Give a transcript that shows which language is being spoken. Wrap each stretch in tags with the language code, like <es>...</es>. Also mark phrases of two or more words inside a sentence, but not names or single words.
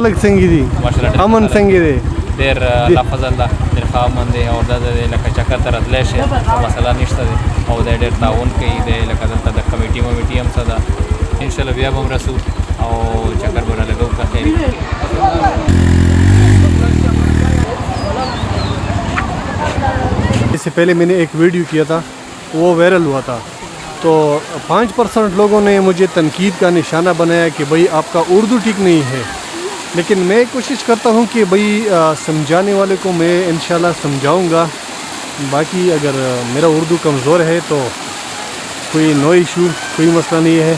<ps>خلک څنګه دي؟ ماشاءالله امن څنګه دی؟ ډېر الله فضل ده، ډېر ښه امن دی او دا د لکه چکر ته راتلی شي مسله نشته دی او دی ډېر تعاون کوي دی، لکه دلته د کمیټي ممیټي هم څه ده، انشاءالله بیا به هم رسو او چکر به رالګو که خیر.</ps> <ur>اس سے پہلے میں نے ایک ویڈیو کیا تھا، وہ وائرل ہوا تھا، تو 5% لوگوں نے مجھے تنقید کا نشانہ بنایا کہ بھئی آپ کا اردو ٹھیک نہیں ہے، لیکن میں کوشش کرتا ہوں کہ بھئی سمجھانے والے کو میں انشاءاللہ سمجھاؤں گا، باقی اگر میرا اردو کمزور ہے تو کوئی</ur> <en>no issue,</en> <ur>کوئی مسئلہ نہیں ہے۔</ur>